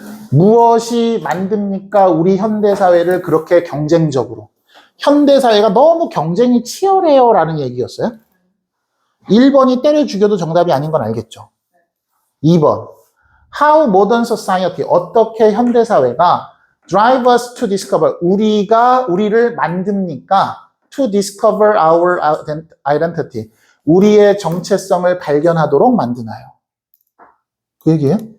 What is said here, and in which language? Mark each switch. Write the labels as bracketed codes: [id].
[ko] 무엇이 만듭니까? 우리 현대사회를 그렇게 경쟁적으로. 현대사회가 너무 경쟁이 치열해요 라는 얘기였어요. 1번이 때려 죽여도 정답이 아닌 건 알겠죠. 2번. [en] How modern society, [ko] 어떻게 현대사회가 [en] drive us to discover, [ko] 우리를 만듭니까? [en] To discover our identity, [ko] 우리의 정체성을 발견하도록 만드나요? 그 얘기예요.